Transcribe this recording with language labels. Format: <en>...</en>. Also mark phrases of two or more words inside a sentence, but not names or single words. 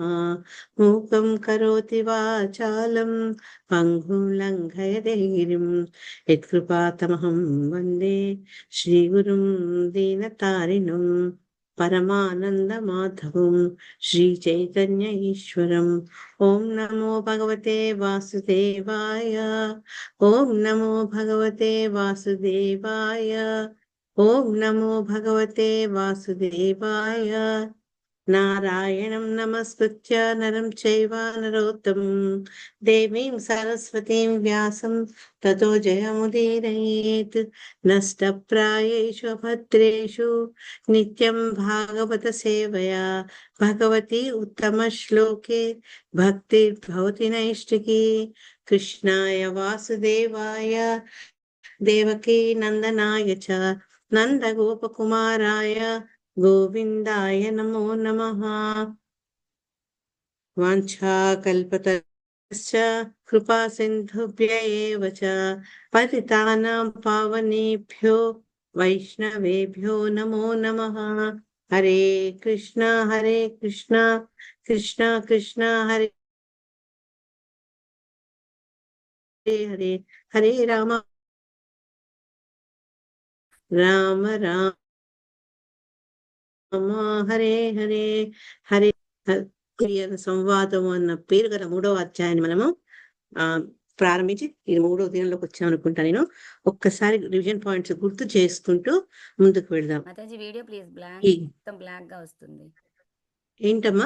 <sa>మూకం కరోతి వాచాలం పంగుం లంఘయతే గిరిం యత్కృపాతమహం వందే శ్రీగురుం దీనతారిణం పరమానంద మాధవం శ్రీ చైతన్య ఈశ్వరం. ఓం నమో భగవతే వాసుదేవాయ. ఓం నమో భగవతే వాసుదేవాయ. ఓం నమో భగవతే వాసుదేవాయ. నారాయణం నమస్కృత్య నరం చైవ నరోత్తమం దేవీం సరస్వతీం వ్యాసం తతో జయముదీరయేత్. నష్టప్రాయేషు భద్రేషు నిత్యం భాగవత సేవయా భగవతి ఉత్తమ శ్లోకే భక్తిర్భవతి నైష్టికీ. కృష్ణాయ వాసుదేవాయ దేవకీ నందనాయ చ నందగోపకుమారాయ గోవిందాయ నమో నమః. వాంఛాకల్పతరుశ్చ కృపా సింధుభ్య ఏవ చ పతితానాం పావనేభ్యో వైష్ణవేభ్యో నమో నమః. హరే కృష్ణ కృష్ణ కృష్ణ హరే హరే హరే రామ రామ రామ హరే హరే హరే.</sa> <te>సంవాదం అన్న పేరు గల 3వ అధ్యాయాన్ని మనము ప్రారంభించి ఇది 3వ దినంలోకి వచ్చామనుకుంటా. నేను ఒక్కసారి</te> <en>revision points</en> <te>గుర్తు చేసుకుంటూ ముందుకు వెళ్దాం.</te> <en>video please</en> <te>మొత్తం బ్లాక్ గా వస్తుంది. ఏంటమ్మా</te>